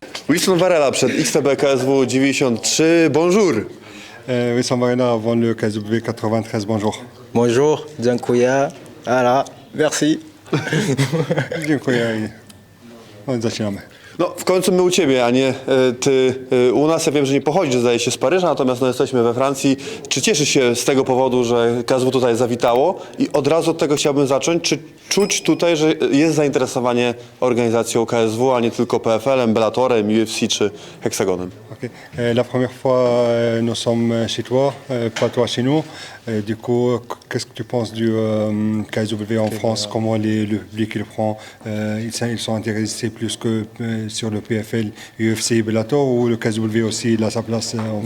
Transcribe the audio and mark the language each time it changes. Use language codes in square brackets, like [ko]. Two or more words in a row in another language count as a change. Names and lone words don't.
[pl] Wilson Varela przed XTB KSW 93. [fr] Bonjour. Wilson Varela avant le KSW 93, bonjour. Bonjour, dziękuję. Voilà, merci. [pl] Dziękuję. No, zaczynamy. No, w końcu my u Ciebie, a nie Ty u nas. Ja wiem, że nie pochodzisz, zdaje się, z Paryża, natomiast no, jesteśmy we Francji. Czy cieszysz się z tego powodu, że KSW tutaj zawitało? I od razu od tego chciałbym zacząć. Czy czuć tutaj, że jest zainteresowanie organizacją KSW, a nie tylko PFL-em, Bellatorem, UFC czy Hexagonem? Okay. [fr] La première fois, nous sommes chez toi, pas toi chez nous. Du coup, qu'est-ce que tu penses du KSW en France? Comment le public le prend? Ils sont intéressés plus que sur le PFL, UFC, Bellator, ou le KSW aussi, il a sa place en